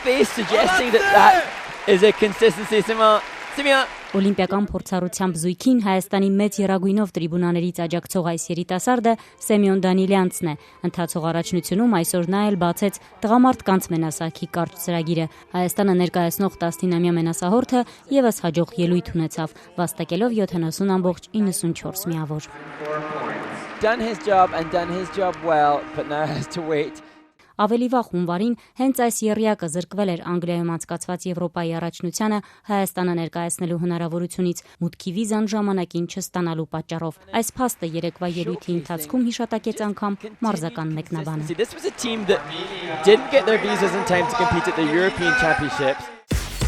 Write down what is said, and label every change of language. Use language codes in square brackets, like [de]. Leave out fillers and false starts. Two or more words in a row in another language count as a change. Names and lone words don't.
[hy] Օլիմպիական փորձառությամբ զույգին Հայաստանի մեծ եռագույնով տրիբունաներից աջակցող այս երիտասարդը Սեմյոն Դանիլյանցն է։ Ընթացող առաջնությունում այսօր նա էլ բացեց տղամարդկանց մենասահքի կարճ ծրագիրը։ Հայաստանը ներկայացնող 19-ամյա մենասահորդը եւս հաջող ելույթ ունեցավ, վաստակելով 70.94 միավոր։ [en] Done his job and done his job well, but now has to wait. [hy] Ավելի վաղ հունվարին հենց այս եռյակը զրկվել էր Անգլիայում անցկացված Եվրոպայի առաջնությանը Հայաստանը ներկայացնելու հնարավորությունից մուտքի վիզան ժամանակին չստանալու պատճառով։ Այս փաստը երեկվա ելույթի ընթացքում հիշատակեց անգամ մարզական մեկնաբանը։ [en] This was a team that didn't get their visas in time to compete at the European Championships.